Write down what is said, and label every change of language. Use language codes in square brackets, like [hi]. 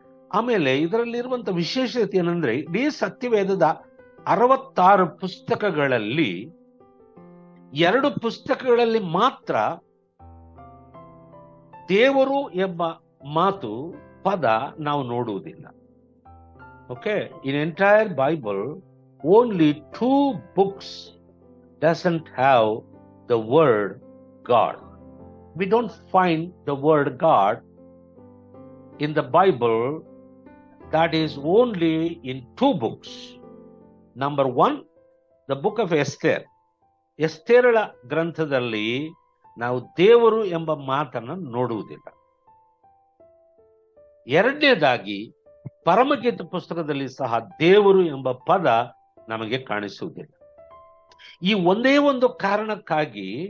[kn] ಆಮೇಲೆ ಇದರಲ್ಲಿರುವಂತ ವಿಶೇಷತೆ ಏನಂದ್ರೆ, ಇಡೀ ಸತ್ಯವೇದದ 66 ಪುಸ್ತಕಗಳಲ್ಲಿ 2 ಪುಸ್ತಕಗಳಲ್ಲಿ ಮಾತ್ರ ದೇವರು ಎಂಬ ಮಾತು, ಪದ ನಾವು ನೋಡುವುದಿಲ್ಲ. [en] Okay, in entire Bible only 2 books doesn't have the word God. We don't find the word God in the Bible. That is only in 2 books. Number 1, the book of Esther. [kn] ಎಸ್ತೇರಳ ಗ್ರಂಥದಲ್ಲಿ ನಾವು ದೇವರು ಎಂಬ ಮಾತನ್ನು ನೋಡುವುದಿಲ್ಲ. ಎರಡನೇದಾಗಿ ಪರಮಗೀತ ಪುಸ್ತಕದಲ್ಲಿ ಸಹ ದೇವರು ಎಂಬ ಪದ ನಮಗೆ ಕಾಣಿಸುವುದಿಲ್ಲ. ಈ ಒಂದೇ ಒಂದು ಕಾರಣಕ್ಕಾಗಿ